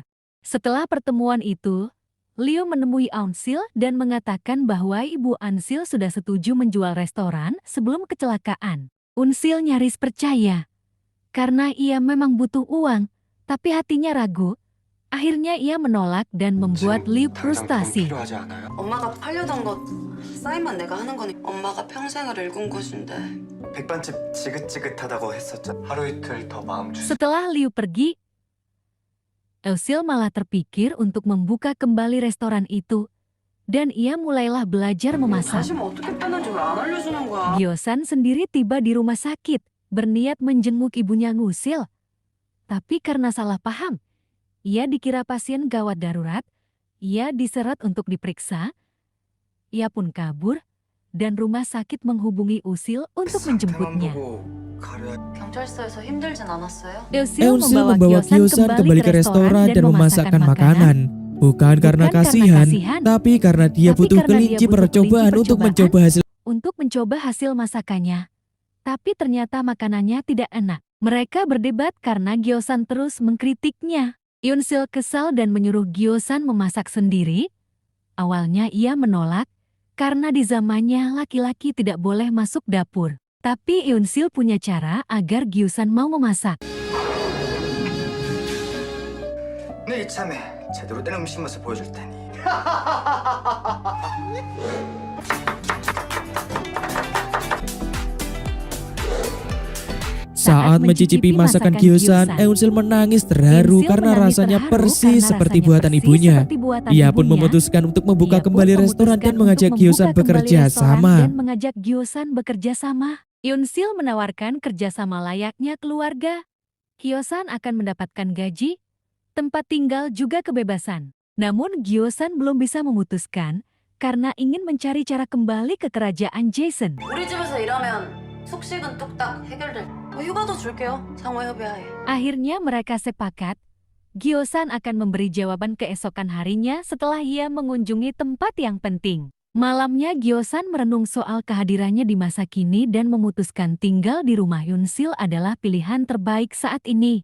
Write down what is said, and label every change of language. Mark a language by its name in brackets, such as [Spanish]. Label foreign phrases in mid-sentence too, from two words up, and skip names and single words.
[Indonesian] Setelah pertemuan itu, Liu menemui Onsil dan mengatakan bahwa Ibu Onsil sudah setuju menjual restoran sebelum kecelakaan. Onsil nyaris percaya. Karena ia memang butuh uang, tapi hatinya ragu. Akhirnya ia menolak dan membuat Liu frustasi. [Korean] 필요하지 않아요? 엄마가 팔려던 거 사인만 내가 하는 거니 엄마가 평생을 읽은 곳인데. 백반집 지긋지긋하다고 했었잖아. 하루 이틀 더 마음 주세요. [Indonesian] Setelah Liu pergi, Eusil malah terpikir untuk membuka kembali restoran itu, dan ia mulailah belajar memasak. [Korean] 다시면 어떻게 빼는지 왜 안 알려주는 거야? [Indonesian] Gyosan sendiri tiba di rumah sakit, berniat menjenguk ibunya Ngusil. Tapi karena salah paham, ia dikira pasien gawat darurat, ia diseret untuk diperiksa, ia pun kabur, dan rumah sakit menghubungi Usil untuk menjemputnya. [Korean] 경찰서에서 힘들진 않았어요? [Indonesian] Eusil Eusil membawa Gyosan kembali ke restoran dan memasakkan makanan. Bukan karena kasihan, tapi karena dia butuh kelinci percobaan untuk mencoba hasil masakannya. Tapi ternyata makanannya tidak enak. Mereka berdebat karena Gyosan terus mengkritiknya. Eunsil kesal dan menyuruh Gyosan memasak sendiri. Awalnya ia menolak, karena di zamannya laki-laki tidak boleh masuk dapur. Tapi Eunsil punya cara agar Gyosan mau memasak. [Korean] 내 이참에 제대로 된 음식 맛을 보여줄 테니. [Indonesian] Saat mencicipi masakan Gyosan, Eunsil menangis terharu karena rasanya persis seperti buatan ibunya. Ia pun memutuskan untuk membuka kembali restoran dan mengajak Gyosan bekerja sama. Eunsil menawarkan kerjasama layaknya keluarga. Gyosan akan mendapatkan gaji, tempat tinggal juga kebebasan. Namun Gyosan belum bisa memutuskan karena ingin mencari cara kembali ke kerajaan Jason. [Korean] 우리 집에서 일하면 숙식은 뚝딱 해결될. 휴가도 줄게요. 상호 협의하에. [Indonesian] Akhirnya mereka sepakat, Gyosan akan memberi jawaban keesokan harinya setelah ia mengunjungi tempat yang penting. Malamnya Gyosan merenung soal kehadirannya di masa kini dan memutuskan tinggal di rumah Eunsil adalah pilihan terbaik saat ini.